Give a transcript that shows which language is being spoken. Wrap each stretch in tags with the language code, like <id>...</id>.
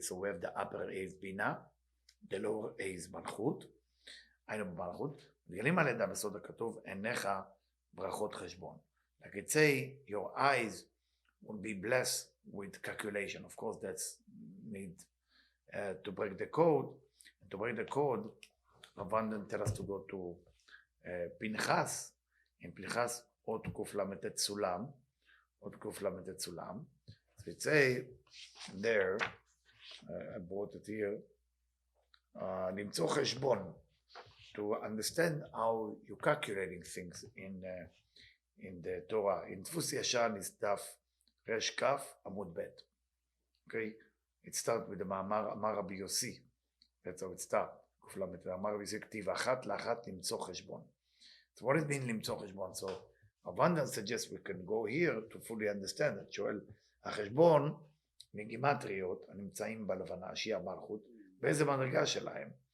<en>So we have the upper A is Bina, the lower A is מלכות.</en> <he>היינו במלכות. מגלים על ידה בסוד הכתוב, עיניך ברכות חשבון.</he> <en>Like it say, your eyes will be blessed with calculation. Of course, that's need to break the code. And to break the code, Rabban tell us to go to Pinchas. In Pinchas,</en> <he>עוד קל"ט סולם. עוד קל"ט סולם.</he> <en>So it say there, I brought it here,</en> <he>למצוא חשבון,</he> <en>to understand how you're calculating things in the Torah.</en> <he>In דפוס ישן is דף רש כף עמוד ב'.</he> <en>Okay? It starts with the</en> <he>מאמר אמר רבי יוסי.</he> <en>That's how it starts. קל"ט.</en> <he>אמר רבי יוסי כתיב אחת לאחת למצוא חשבון.</he> <en>So what does it mean</en> <he>למצוא חשבון?</he> <en>So Abundance suggests we can go here to fully understand it.</en> <he>שואל, החשבון מגימטריות הנמצאים בלבנה, שהיא המלכות, באיזה מדרגה שלהם?</he>